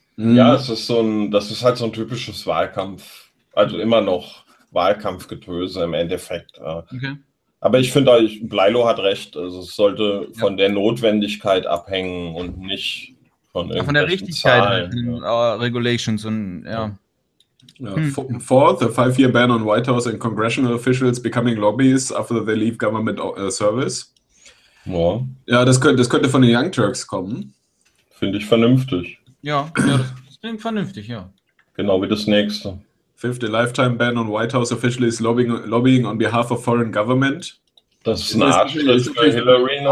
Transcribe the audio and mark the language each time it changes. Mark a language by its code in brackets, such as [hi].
[de] Ja, das ist halt so ein typisches Wahlkampf, also immer noch Wahlkampfgetöse im Endeffekt. Okay. Aber ich finde, Bleilo hat recht, also es sollte von der Notwendigkeit abhängen und nicht von der Richtigkeit Regulations und [en] Fourth, a 5-year ban on White House and congressional officials becoming lobbyists after they leave government service. [de] Boah. Ja, das könnte von den Young Turks kommen. Finde ich vernünftig. Ja, das klingt vernünftig, ja. Genau wie das nächste. [en] Fifth, a lifetime ban on White House officials lobbying on behalf of foreign government. [de] Das ist eine Art Schritt für Hillary,